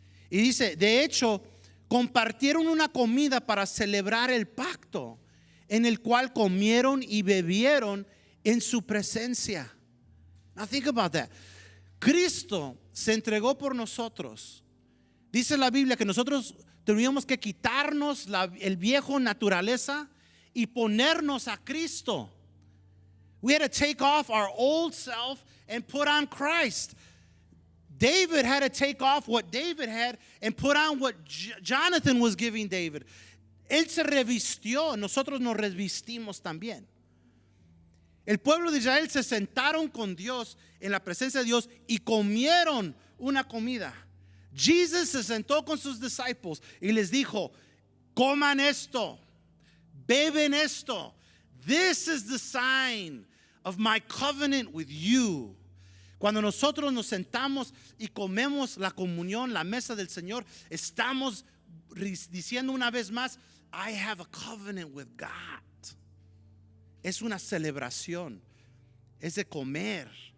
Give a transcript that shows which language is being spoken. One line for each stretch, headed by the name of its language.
Spanish: Y dice, de hecho, compartieron una comida para celebrar el pacto, en el cual comieron y bebieron en su presencia.
English: Now think about that.
Spanish: Cristo se entregó por nosotros. Dice la Biblia que nosotros teníamos que quitarnos el viejo naturaleza y ponernos a Cristo.
English: We had to take off our old self and put on Christ. David had to take off what David had and put on what Jonathan was giving David.
Spanish: Él se revistió, nosotros nos revestimos también. El pueblo de Israel se sentaron con Dios en la presencia de Dios y comieron una comida. Jesus se sentó con sus discípulos y les dijo: coman esto, beben esto.
English: This is the sign of my covenant with you.
Spanish: Cuando nosotros nos sentamos y comemos la comunión, la mesa del Señor, estamos diciendo una vez más:
English: I have a covenant with God.
Spanish: Es una celebración, es de comer.